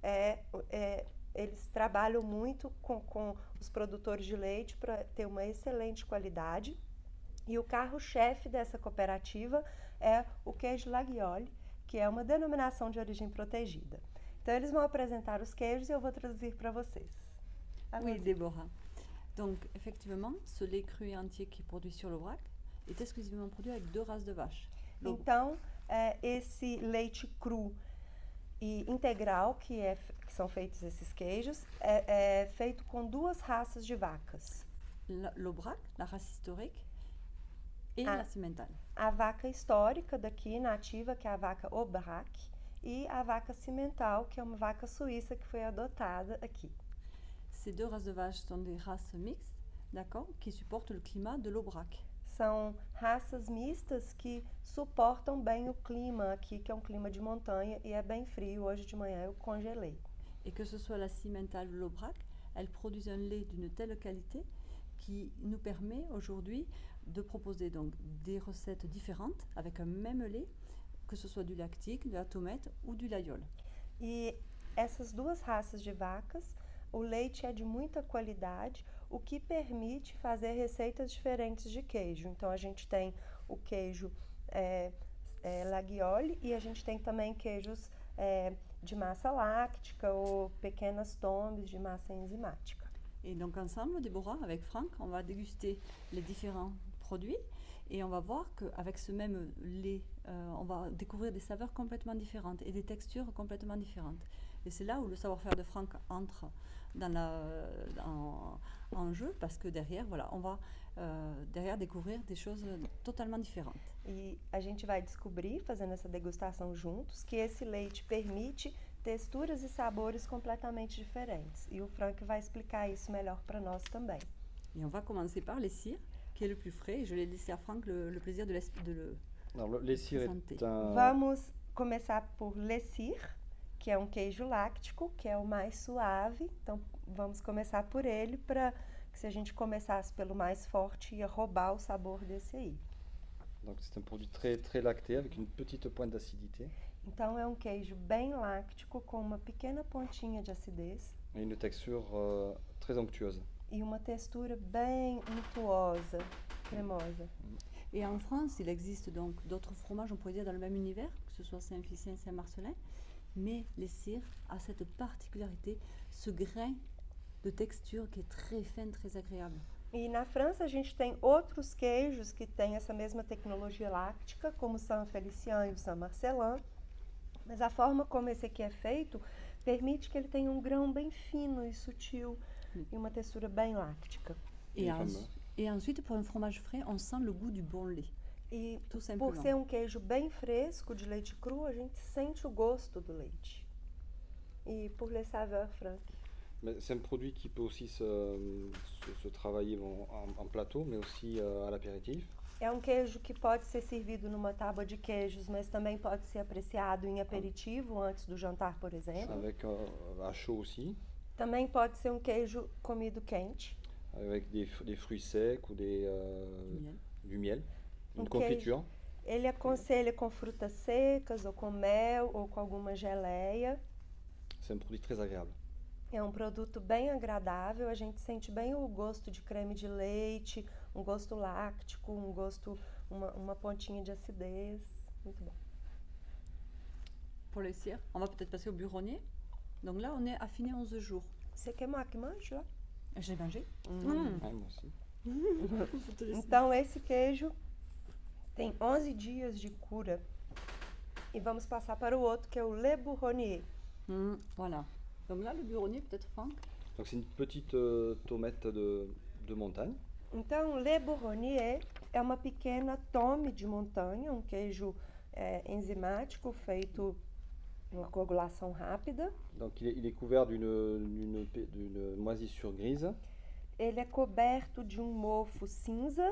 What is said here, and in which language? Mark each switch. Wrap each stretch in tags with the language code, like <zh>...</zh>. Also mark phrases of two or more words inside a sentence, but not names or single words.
<pt>Eles trabalham muito com os produtores de leite para ter uma excelente qualidade. E o carro-chefe dessa cooperativa é o queijo Laguiole, que é uma denominação de origem protegida. Então, eles vão apresentar os queijos e eu vou traduzir para vocês.</pt> <fr>Oui, Déborah. Donc, effectivement, ce lait cru et entier qui est produit sur l'Aubrac est exclusivement produit avec deux races de vaches.</fr> <pt>Então, esse leite cru e integral, que são feitos esses queijos, é feito com duas raças de vacas.</pt> <fr>L'Aubrac, la race historique, e la cimental.</fr> <pt>A vaca histórica daqui, nativa, que é a vaca Aubrac, e a vaca cimental, que é uma vaca suíça que foi adotada aqui.</pt> <fr>Ces deux races de vaches sont des races mixtes, d'accord, qui supportent le climat de l'Aubrac.</fr> <pt>São raças mistas que suportam bem o clima aqui, que é um clima de montanha e é bem frio. Hoje de manhã eu congelei.</pt> <fr>Et que ce soit la cimental ou l'Aubrac, elles produisent un lait d'une telle qualité qui nous permet aujourd'hui de proposer donc des recettes différentes avec un même lait, que ce soit du lactique, de la tomate ou du laïol.</fr> <pt>E essas duas raças de vacas, o leite é de muita qualidade, o que permite fazer receitas diferentes de queijo. Então a gente tem o queijo Laguiole e a gente tem também queijos de massa láctica ou pequenas tombes de massa enzimática.</pt> <fr>Et donc ensemble, Déborah, avec Franck, on va déguster les différents produits et on va voir qu'avec ce même lait, on va découvrir des saveurs complètement différentes et des textures complètement différentes. Et c'est là où le savoir-faire de Franck entre en jeu, parce que derrière, voilà, on va derrière découvrir des choses totalement différentes.</fr> <pt>E a gente vai descobrir, fazendo essa degustação juntos, que esse leite permite texturas e sabores completamente diferentes. E o Franck vai explicar isso melhor para nós também.</pt> <fr>Et on va commencer par l'essir, qui est le plus frais. Et je vais laisser à Franck le plaisir de le l'essir présenter. est un...</fr> <pt>Vamos começar por l'essir, que é um queijo láctico, que é o mais suave. Então, vamos começar por ele, para que se a gente começasse pelo mais forte, ia roubar o sabor desse aí.</pt> <fr>Donc c'est un produit très, très lacté, avec une petite pointe d'acidité.</fr> <pt>Então, é um queijo bem láctico, com uma pequena pontinha de acidez.</pt> <fr>Et une texture très onctueuse.</fr> <pt>E uma textura bem untuosa, cremosa.</pt> <fr>Et en France, il existe donc d'autres fromages, on pourrait dire, dans le même univers, que ce soit Saint-Félicien, Saint-Marcellin. Mais l'essir a cette particularité, ce grain de texture qui est très fin, très agréable.</fr> <pt>E na França a gente tem outros queijos que têm essa mesma tecnologia láctica, como o Saint-Félicien e o Saint-Marcellin. Mas a forma como esse aqui é feito permite que ele tenha um grão bem fino e sutil e uma textura bem láctica.</pt> <fr>Et ensuite, pour un fromage frais, on sent le goût du bon lait.</fr> <pt>E por ser um queijo bem fresco, de leite cru, a gente sente o gosto do leite.</pt> <fr>E pour les saveurs, Franck? C'est un produit qui peut aussi se travailler en plateau, mais aussi à l'apéritif.</fr> <pt>É um queijo que pode ser servido numa tábua de queijos, mas também pode ser apreciado em aperitivo, antes do jantar, por exemplo.</pt> <fr>Avec à chaud aussi.</fr> <pt>Também pode ser um queijo comido quente.</pt> <fr>Avec des fruits secs ou du miel. Une confiture.</fr> <pt>Ele aconselha com frutas secas, ou com mel, ou com alguma geleia.</pt> <fr>C'est un produit très agréable.</fr> <pt>É um produto bem agradável, a gente sente bem o gosto de creme de leite, um gosto láctico, um gosto, uma pontinha de acidez. Muito bom.</pt> <fr>Pour le cire, on va peut-être passer au buronnier. Donc là, on est affiné 11 jours.</fr> <pt>Você quer que mange lá?</pt> <fr>J'ai mangé. Ouais, moi aussi.</fr> <pt>Então, esse queijo tem 11 dias de cura. E vamos passar para o outro, que é o Le Bourronnier.</pt> <fr>Voilà. Donc là, le buronnier, peut-être, Franck? Donc c'est une petite tomate de montagne.</fr> <pt>Então, Le Bourronnier é uma pequena tome de montanha, um queijo enzimático feito uma coagulação rápida.</pt> <fr>Donc il est couvert d'une moisissure grise.</fr> <pt>Ele é coberto de um mofo cinza.</pt>